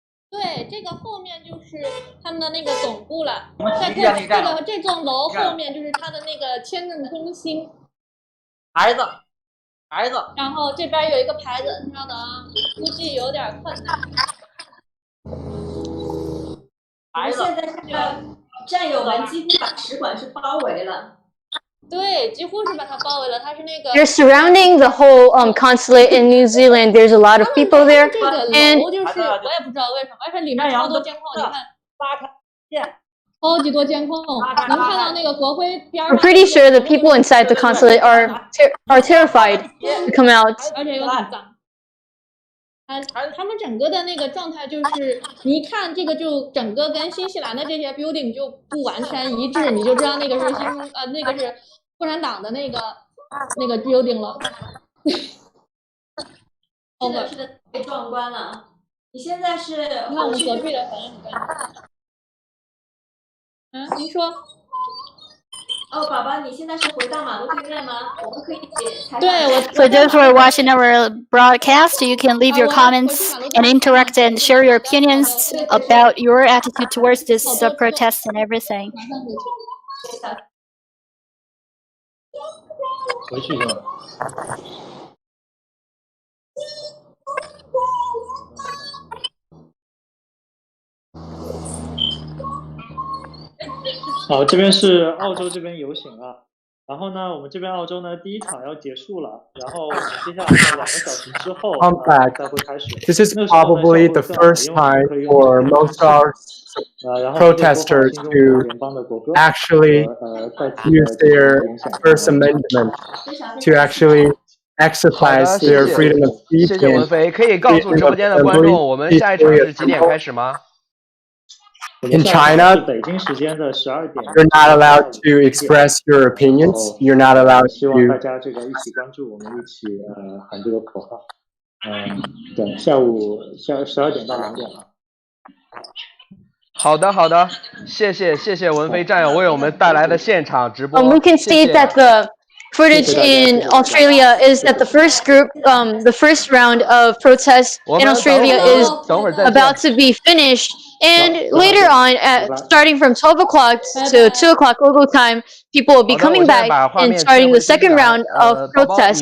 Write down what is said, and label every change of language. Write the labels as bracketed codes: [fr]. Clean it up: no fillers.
[zh] 对，这个后面就是他们的那个总部了，在这栋楼后面就是他的那个签证中心。孩子。然后这边有一个牌子，稍等啊，估计有点困难。我们现在看到战友们几乎把使馆是包围了。对，几乎是把它包围了。它是那个。 [en] They're surrounding the whole consulate in New Zealand. There's a lot of people there, [zh] 这个楼就是我也不知道为什么，而且里面超多监控，你看 8条线，超级多监控，能看到那个国徽边上。 [en] I'm pretty sure the people inside the consulate are terrified to come out. [zh] 而且又很脏。他们整个的那个状态就是，你一看这个就整个跟新西兰的这些 building 就不完全一致，你就知道那个是那个是共产党的那个 building 了。是的，是的，太壮观了。你现在是？你看我们隔壁的反应很快。您说？哦，宝宝，你现在是回到马路对面吗？我们可以采访。 [en] For those who are watching our broadcast, you can leave your comments and interact and share your opinions about your attitude towards this protest and everything. [zh] 回去是吧？好，这边是澳洲这边游行了，然后呢，我们这边澳洲呢第一场要结束了，然后我们接下来2个小时之后才会开始。 [en] This is probably the first time for most of our protesters to actually use their First Amendment to actually exercise their freedom of speech. [zh] 谢谢文飞，可以告诉直播间的观众，我们下一场是几点开始吗？ [en] In China, you're not allowed to express your opinions. You're not allowed [zh] 希望大家这个一起关注我们，一起喊这个口号。对，下午12点到2点了。好的，好的，谢谢文飞战友为我们带来的现场直播。 [en] We can see that the footage in Australia is that the first round of protests in Australia is about to be finished, and later on, starting from 12 o'clock to 2 o'clock local time, people will be coming back and starting the second round of protests.